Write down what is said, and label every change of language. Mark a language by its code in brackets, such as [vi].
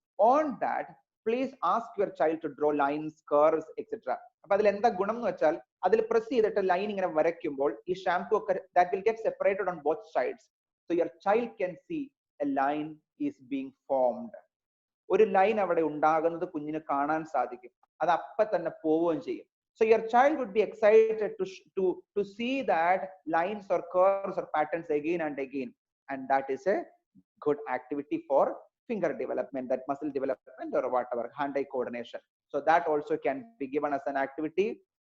[en] On that please ask your child to draw lines, curves etcetera. [ml] അപ്പൊ അതിൽ എന്താ ഗുണം എന്ന് വെച്ചാൽ അതിൽ പ്രസ് ചെയ്തിട്ട് ലൈൻ ഇങ്ങനെ വരയ്ക്കുമ്പോൾ ഈ ഷാംപൂ ഒക്കെ [en] that will get separated on both sides, so your child can see a line is being formed. [ml] ഒരു ലൈൻ അവിടെ ഉണ്ടാകുന്നത് കുഞ്ഞിന് കാണാൻ സാധിക്കും, അത് അപ്പ തന്നെ പോവുകയും ചെയ്യും. [en] So your child would be excited to see that lines or curves or patterns again and again, and that is a good activity for finger development, that muscle development or whatever, hand-eye coordination. So that also can be given as an activity.